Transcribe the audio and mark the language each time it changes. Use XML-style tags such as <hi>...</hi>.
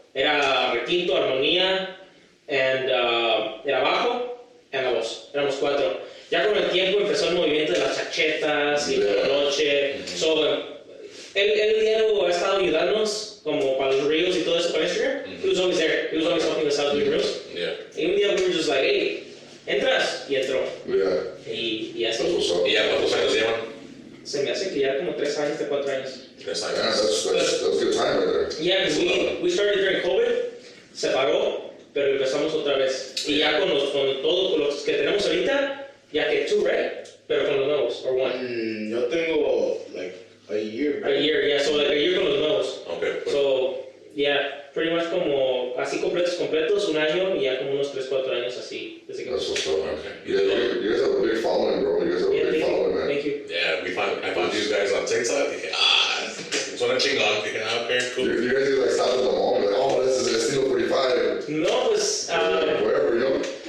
<es>Era requinto, armonía, era bajo, y la voz. Éramos 4. Ya con el tiempo empezó el movimiento de las chachetas y la noche. Él diario ha estado ayudándonos como para los reels y todo eso para Instagram.</es> <en>He was always there. He was always helping us out doing reels. Yeah.</en> <es>Y un día</es> <en>we were just like, hey,</en> <es>¿entras? Y entró.</es> <en>Yeah.</en> <es>Y así. ¿Y ya cuántos años llevan? Se me hace que ya como 3 años, 4 años. 3 años.</es> <en>Yeah, that's good time right there. Yeah, because we started during COVID,</en> <es>se paró, pero empezamos otra vez. Y ya con los que tenemos ahorita, ya que 2,</es> <en>right?</en> <es>Pero con los nuevos,</es> <en>or 1.</en> <es>Yo tengo</es> <en>like a year. A year, yeah, so like a year</en> <es>con los nuevos.</es> <en>Okay. So, yeah, pretty much</en> <es>como así completos, 1 año y ya como unos 3, 4 años así. Desde que</es> <en>That's what's up. Okay. You guys have a big following, bro. You guys have a big following, man. Thank you. Yeah, I found you guys on TikTok.</en> <es>Suena chingón. Okay, cool.</es> <en>You guys like stop at the mall, like, oh, this is Estilo 45.</en> <es>No, pues,</es> <en>Wherever, you know.</en>